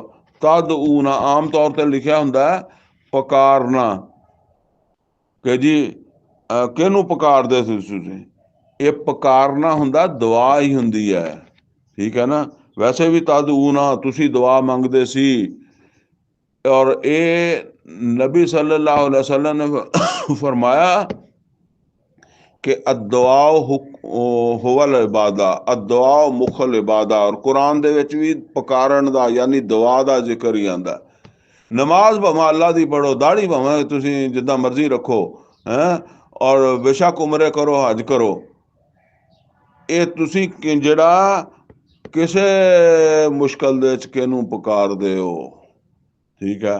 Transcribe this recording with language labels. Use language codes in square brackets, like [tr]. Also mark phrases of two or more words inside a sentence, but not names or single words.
[pa] ਤਦਊਨਾ ਆਮ ਤੌਰ ਤੇ ਲਿਖਿਆ ਹੁੰਦਾ ਹੈ ਪੁਕਾਰਨਾ, ਕਿ ਜੀ ਕਿਹਨੂੰ ਪੁਕਾਰਦੇ ਸੀ ਤੁਸੀਂ, ਇਹ ਪੁਕਾਰਨਾ ਹੁੰਦਾ ਦੁਆ ਹੀ ਹੁੰਦੀ ਹੈ, ਠੀਕ ਹੈ ਨਾ। ਵੈਸੇ ਵੀ ਤਦਊਨਾ ਤੁਸੀਂ ਦੁਆ ਮੰਗਦੇ ਸੀ, ਔਰ ਇਹ [ur] نبی صلی اللہ علیہ وسلم نے فرمایا کہ الدعاء ھو العبادة، الدعاء مخ العبادة، اور قرآن [pa] ਦੇ ਵਿੱਚ ਵੀ ਪੁਕਾਰਨ ਦਾ ਯਾਨੀ ਦੁਆ ਦਾ ਜ਼ਿਕਰ ਹੀ ਆਂਦਾ। ਨਮਾਜ਼ ਭਾਵੇਂ ਅੱਲਾ ਦੀ ਪੜੋ, ਦਾੜੀ ਭਾਵੇਂ ਤੁਸੀਂ ਜਿੱਦਾਂ ਮਰਜ਼ੀ ਰੱਖੋ ਹੈ, ਔਰ ਬੇਸ਼ੱਕ ਉਮਰੇ ਕਰੋ ਹਜ ਕਰੋ, ਇਹ ਤੁਸੀਂ ਜਿਹੜਾ ਕਿਸੇ ਮੁਸ਼ਕਲ ਦੇ ਵਿੱਚ ਕਿਹਨੂੰ ਪੁਕਾਰਦੇ ਹੋ, ਠੀਕ ਹੈ।